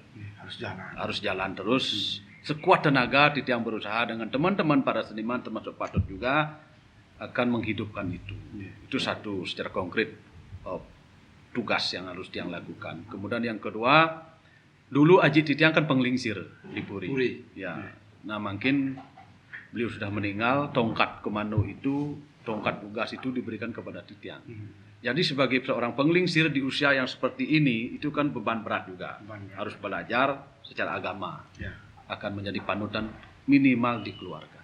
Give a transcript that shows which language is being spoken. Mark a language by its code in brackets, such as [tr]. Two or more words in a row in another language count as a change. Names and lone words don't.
[id] Harus jalan terus. Sekuat tenaga Titiang berusaha dengan teman-teman para seniman termasuk Patut juga akan menghidupkan itu. Itu satu secara konkret tugas yang harus Tiang lakukan. Kemudian yang kedua, dulu Haji Titiang kan penglingsir di Puri. Ya. Nah, mungkin beliau sudah meninggal, tongkat komando itu, tongkat tugas itu diberikan kepada Titiang. Jadi sebagai seorang penglingsir di usia yang seperti ini, itu kan beban berat juga. Harus belajar secara agama. Akan menjadi panutan minimal di keluarga.